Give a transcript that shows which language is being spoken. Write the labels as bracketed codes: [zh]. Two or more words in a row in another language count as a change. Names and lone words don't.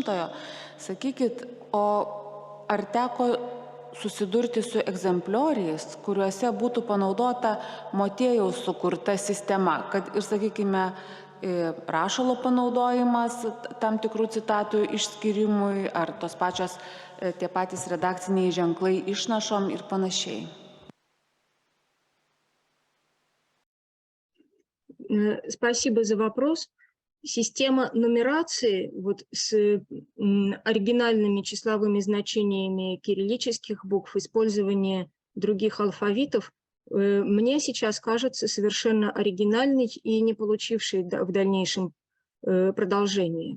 [lt] Sakykit, o ar teko susidurti su egzemplioriais, kuriuose būtų panaudota Motiejaus sukurta sistema, kad ir, sakykime, rašalo panaudojimas tam tikrų citatų išskyrimui, ar tos pačios tie patys redakciniai ženklai išnašom ir panašiai. [ru] Спасибо за вопрос. Система нумерации вот с оригинальными числовыми значениями кириллических букв, использование других алфавитов мне сейчас кажется совершенно оригинальной и не получившей в дальнейшем продолжения.